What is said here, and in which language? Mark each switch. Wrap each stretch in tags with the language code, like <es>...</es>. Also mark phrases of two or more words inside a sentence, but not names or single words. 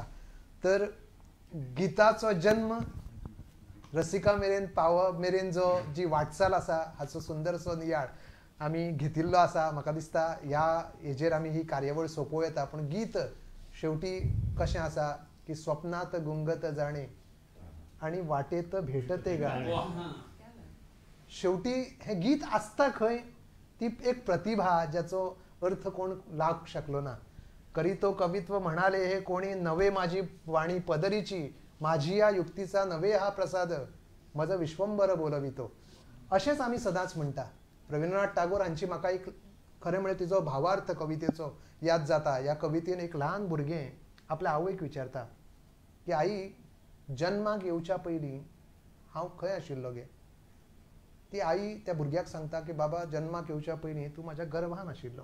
<kok>तर गिताचो जन्म रसिका मेरेन पावप मेरेन जो जी वाटचाल आसा हाचो सुंदरसो नियाळ आमी घेतिल्लो आसा. म्हाका दिसता ह्या हेजेर आमी ही कार्यावळ सोंपोव येता. पूण गीत शेवटी कशें आसा की</kok> <mr>स्वप्नात गुंगत जाणे आणि वाटेत भेटते गाणे.</mr> <kok>शेवटी हे गीत आसता खंय ती एक प्रतिभा ज्याचो अर्थ कोण लावंक शकलो ना.</kok> <mr>करी तो कवित्व म्हणाले हे कोणी नवे माझी वाणी पदरीची, माझी या युक्तीचा नवे हा प्रसाद, माझं विश्वंभर बोलवितो.</mr> <kok>अशेंच आमी सदांच म्हणटा. रवींद्रनाथ टागोर हांची म्हाका एक खरें म्हणजे तिचो भावार्थ कवितेचो याद जाता. ह्या कवितेन एक ल्हान भुरगें आपल्या आवयक विचारता की आई जन्माक येवच्या पयलीं हांव खंय आशिल्लो गे. ती आई त्या भुरग्याक सांगता की बाबा जन्माक येवच्या पयलीं तूं म्हाज्या गर्भान आशिल्लो.</kok>